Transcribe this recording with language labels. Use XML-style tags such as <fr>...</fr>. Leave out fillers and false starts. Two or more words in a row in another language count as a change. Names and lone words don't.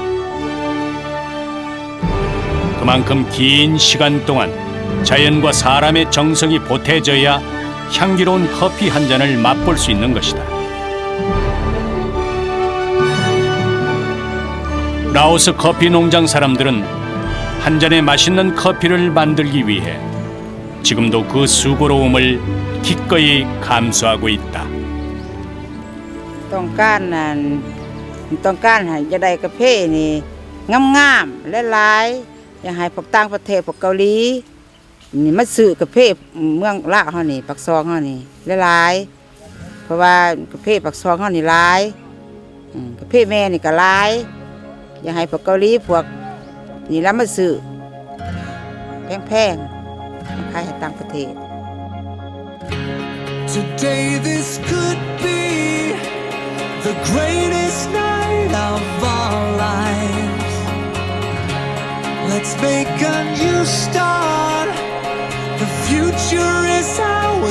<ko>그만큼 긴 시간 동안 자연과 사람의 정성이 보태져야 향기로운 커피 한 잔을 맛볼 수 있는 것이다. 라오스 커피 농장 사람들은 한 잔의 맛있는 커피를 만들기 위해 지금도 그 수고로움을 기꺼이 감수하고 있다.</ko> <lo>ຕ້ອງການໃຫ້ຈະໄດ້ກາເຟນີ້ງາມໆແລະຫຼາຍຢາກໃຫ້ພວກຕ່າງປະເທດພວກເກົາຫຼີນີ້ມາຊື້ກາເຟເມືອງລາວເຮົານີ້ປາກຊ່ອງເຮົານີ້ຫຼາຍເພາະວ່າກາເຟປາກຊ່ອງເຮົານີ້ຫຼາຍກາເຟແມ່ນີ້ກໍຫຼາຍຢາກໃຫ້ພວກເກົາຫຼີພວກນີ້ແລ້ວມາຊື້ແພງໆຂາຍໃຫ້ຕ່າງປະເທດ</lo> <en>Today this could be the greatest night of our lives. Let's make a new start. The future is ours.</en>